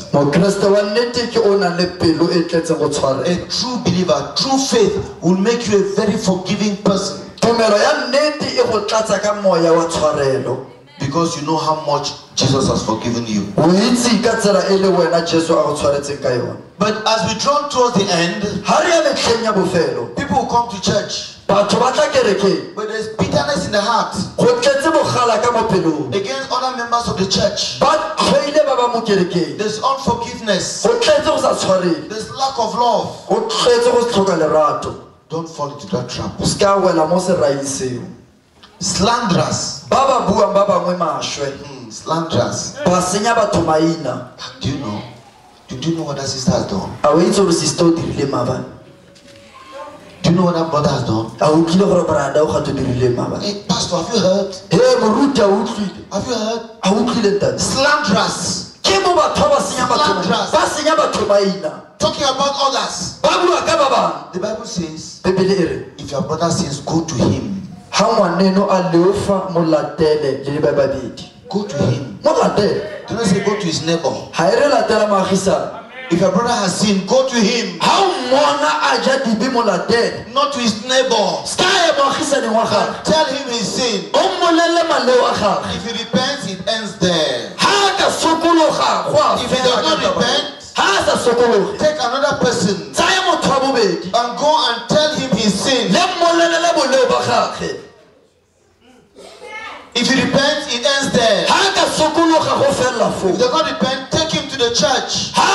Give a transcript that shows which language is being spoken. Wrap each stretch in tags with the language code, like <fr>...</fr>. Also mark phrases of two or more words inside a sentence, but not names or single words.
<tn>mokeresete wa nnete ke o nang le pelo e tletseng go tshwarela</tn> <en>A true believer, true faith will make you a very forgiving person</en> <tn>tumelo ya nnete e go tlatsa ka moya wa tshwarelo</tn> <en>because you know how much Jesus has forgiven you.</en> <tn>o itse ka tsela e le wena jesu a go tshwaretseng ka yone</tn> <en>But as we draw towards the end,</en> <tn>ga re ya metlheng ya bofelo</tn> <en>people will come to church,</en> <tn>batho ba tla kerekeng</tn> <en>but there's bitterness in the heart</en> <tn>go tletse bogala ka mo pelong</tn> <en>against other members of the church.</en> <tn>ba tlhoile ba ba mo kerekeng</tn> <en>There's unforgiveness.</en> <tn>go tletse go sa tshwarele</tn> <en>There's lack of love.</en> <tn>go tletse go se tlhoka lerato</tn> <en>Don't fall into that trap.</en> <tn>o se ka wela mo seraing seo</tn> <en>Slanderers.</en> <tn>ba ba buang ba bangwe maswe</tn> <en>Slanderers.</en> <tn>ba senya batho maina</tn> <en>Do you know? Do you know what that sister has done?</en> <tn>a o itse gore sister o dirile maabane</tn> <en>Do you know what that brother has done?</en> <tn>a o tlile gore brada o gato dirile maabane</tn> <en>Hey, Pastor, have you heard?</en> <tn>he moruti a o utlwile</tn> <en>Have you heard?</en> <tn>a o utlwile ntate</tn> <en>Slanderers.</en> <tn>ke mo batho ba senya batho maina</tn> <en>Talking about others.</en> <tn>ba bua ka ba bangwe</tn> <en>The Bible says,</en> <tn>bebele e re</tn> <en>if your brother sins, go to him.</en> <tn>ga ngwaneno a leofa mo latele le ba babedi</tn> <en>Go to him.</en> <tn>mo latele</tn> <en>Do not say go to his neighbor.</en> <tn>ga e re latela maagisane</tn> <en>If your brother has sinned, go to him.</en> <tn>ga o mmona a ja dibe mo latele</tn> <en>Not to his neighbor.</en> <tn>se ka ye moagisaneng wa gage</tn> <en>Tell him his sin.</en> <tn>o mmolele maleo a gage</tn> <en>If he repents, it ends there.</en> <tn>ga a ka</tn> <en>If he does not repent, take another person and go and tell him his sin. If he repents, it ends there. If he does not repent, take him to the church.</en>